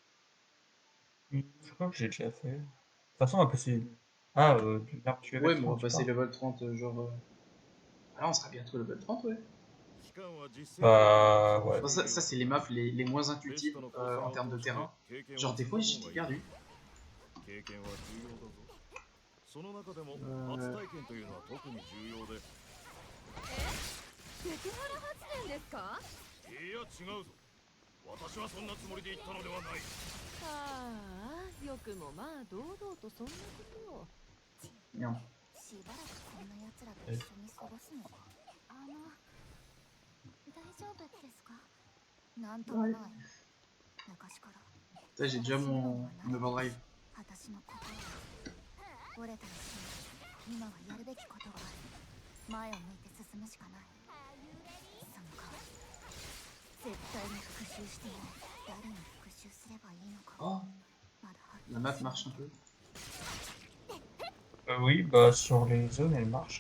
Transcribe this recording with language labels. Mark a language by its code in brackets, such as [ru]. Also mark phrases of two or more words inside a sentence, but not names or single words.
[fr] Je crois que j'ai déjà fait. De toute façon, on va passer. Ah, du l'arc du Ouais, level mais on 30, va tu passer parles. level 30 genre. Ah, on sera bientôt level 30, ouais. Bah ouais. Bon, ça c'est les maps les moins intuitives en termes de terrain. Genre des fois j'étais perdu. [ja] セクハラ発言ですか？いや違うぞ。私はそんなつもりで言ったのではない。ああ、よくもまあ堂々とそんなことを。 [fr] Non. [ja] しばらくこんな奴らと一緒に過ごすのか。大丈夫ですか？なんともない。昔から。 [fr] Ça j'ai déjà mon overdrive. [ja] 私のこと折れたりしない。今はやるべきことがある。前を向いて進むしかない。その代わり絶対に復讐していない。誰に復讐すればいいのか。 [fr] Oh, la map marche un peu. Oui, bah sur les zones elle marche.